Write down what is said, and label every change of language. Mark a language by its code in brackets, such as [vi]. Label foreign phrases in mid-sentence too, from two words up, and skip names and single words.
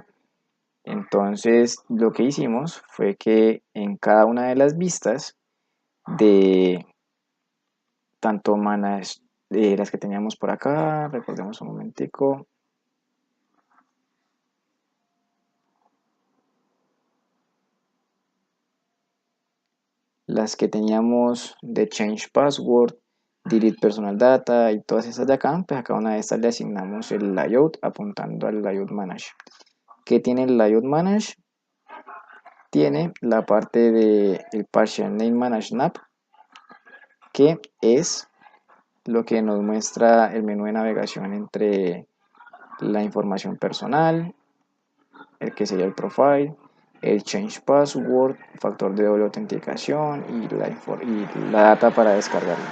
[es] Entonces, lo que hicimos fue que en cada una de las vistas de tanto manage, de las que teníamos por acá, recordemos un momentico, las que teníamos de [en] change password, delete personal data [es] y todas esas de acá, pues a cada una de estas le asignamos el layout apuntando al layout manage. ¿Qué tiene el layout manage? Tiene la parte de el [en] partial name manage nap, [es] que es lo que nos muestra el menú de navegación entre la información personal, el que sería el profile, el [en] change password, [es] factor de doble autenticación y la data para descargarla.